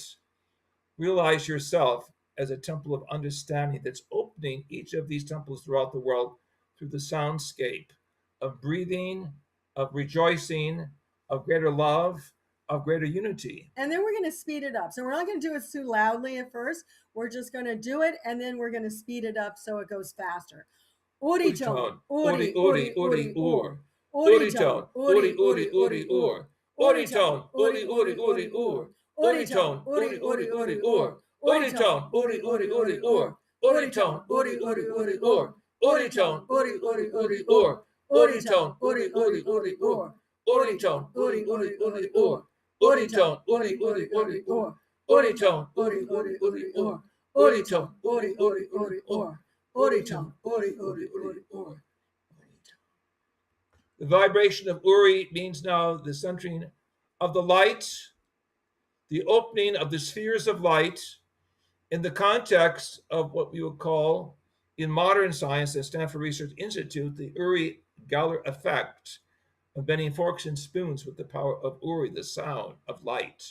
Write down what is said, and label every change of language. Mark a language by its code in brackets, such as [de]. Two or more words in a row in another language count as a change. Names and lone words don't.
[en] Realize yourself as a temple of understanding that's opening each of these temples throughout the world through the soundscape of breathing, of rejoicing, of greater love, of greater unity. And then we're going to speed it up. So we're not going to do it too loudly at first. We're just going to do it, and then we're going to speed it up so it goes faster. Uri tone, Uri, Uri, Uri, Ur. Uri tone, Uri, Uri, Uri, Ur. Uri tone, Uri, Uri, Uri, Ur. Uri tone, Uri, Uri, Uri, Ur. Uri tone, Uri, Uri, Uri, Ur. Uri tone, Uri, Uri, Uri, Ur. Uri tone, Uri, Uri, Uri, Ur. Uri tone, Uri, Uri, Uri, Ur. Uri tone, Uri, Uri, Uri, Ur. Uri tone, Uri, Uri, Uri, Ur. Uri tone, Uri, Uri, Uri, Ur. Uri tone, Uri, Uri, Uri, Ur. Uri tone, Uri, Uri, Uri, Ur. The vibration of Uri means now the centering of the light, the opening of the spheres of light in the context of what we would call in modern science at Stanford Research Institute, the Uri Geller effect of bending forks and spoons with the power of Uri, the sound of light.